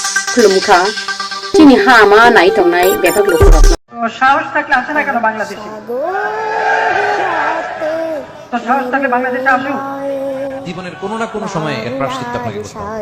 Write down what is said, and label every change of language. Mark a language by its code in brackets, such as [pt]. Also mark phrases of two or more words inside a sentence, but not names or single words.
[trp] खुलुमखा चिनि हा आमा नाय तंनाय बेफाक लुफुरब [bn] সাহস থাকলে আসে না কেন বাংলাদেশে? তো সাহস থাকলে বাংলাদেশে আসুক। জীবনের কোনো না কোনো সময়ে এর প্রায়শ্চিত্ত আপনাকে করতে হবে।